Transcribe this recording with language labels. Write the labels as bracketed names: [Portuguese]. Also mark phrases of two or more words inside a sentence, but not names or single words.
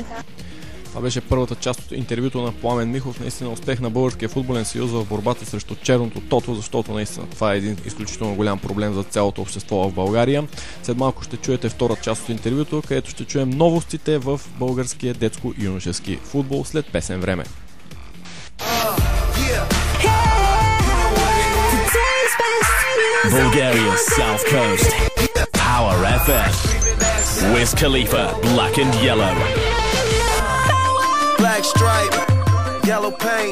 [Bulgarian] Това беше първата част от интервюто на Пламен Михов. Наистина успех на Българския футболен съюз в борбата срещу черното тото, защото наистина това е един изключително голям проблем за цялото общество в България. След малко ще чуете втора част от интервюто, където ще чуем новостите в българския детско-юношески футбол след песен време. [English] Bulgaria's South Coast. Power FM. Wiz Khalifa, Black and Yellow. Black stripe, yellow paint.